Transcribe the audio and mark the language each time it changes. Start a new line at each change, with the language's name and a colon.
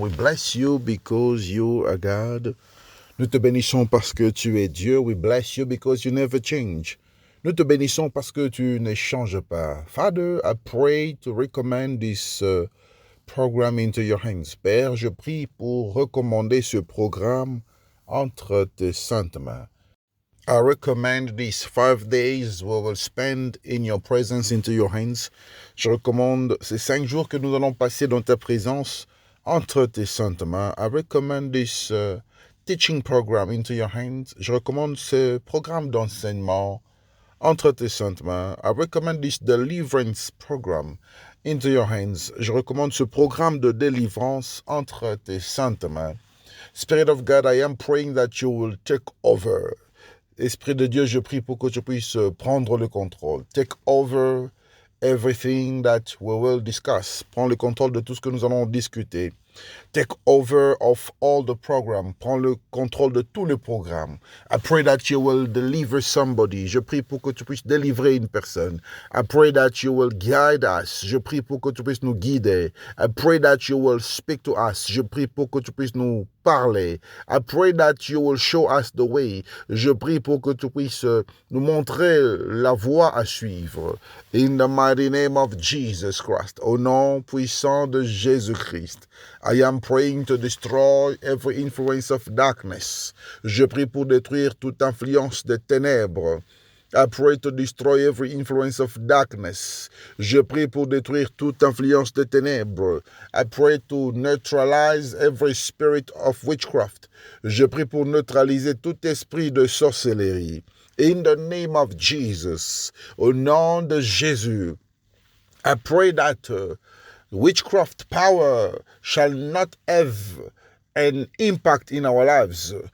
English: We bless you because you are God.
French: Nous te bénissons parce que tu es Dieu.
English: We bless you because you never change.
French: Nous te bénissons parce que tu ne changes pas.
English: Father, I pray to recommend this program into your hands.
French: Père, je prie pour recommander ce programme entre tes saintes mains.
English: I recommend these 5 days we will spend in your presence into your hands.
French: Je recommande ces 5 jours que nous allons passer dans ta présence entre tes saintes mains.
English: I recommend this teaching program into your hands.
French: Je recommande ce programme d'enseignement entre tes saintes mains.
English: I recommend this deliverance program into your hands.
French: Je recommande ce programme de délivrance entre tes saintes mains.
English: Spirit of God, I am praying that you will take over.
French: Esprit de Dieu, je prie pour que tu puisses prendre le contrôle.
English: Take over everything that we will discuss.
French: Prends le contrôle de tout ce que nous allons discuter.
English: Take over of all the program.
French: Prends le contrôle de tous les programmes.
English: I pray that you will deliver somebody.
French: Je prie pour que tu puisses délivrer une personne.
English: I pray that you will guide us.
French: Je prie pour que tu puisses nous guider.
English: I pray that you will speak to us.
French: Je prie pour que tu puisses nous parler.
English: I pray that you will show us the way.
French: Je prie pour que tu puisses nous montrer la voie à suivre.
English: In the mighty name of Jesus Christ.
French: Au nom puissant de Jésus-Christ.
English: I am praying to destroy every influence of darkness.
French: Je prie pour détruire toute influence des ténèbres.
English: I pray to destroy every influence of darkness.
French: Je prie pour détruire toute influence des ténèbres.
English: I pray to neutralize every spirit of witchcraft.
French: Je prie pour neutraliser tout esprit de sorcellerie.
English: In the name of Jesus,
French: au nom de Jésus,
English: I pray that witchcraft power shall not have an impact in our lives.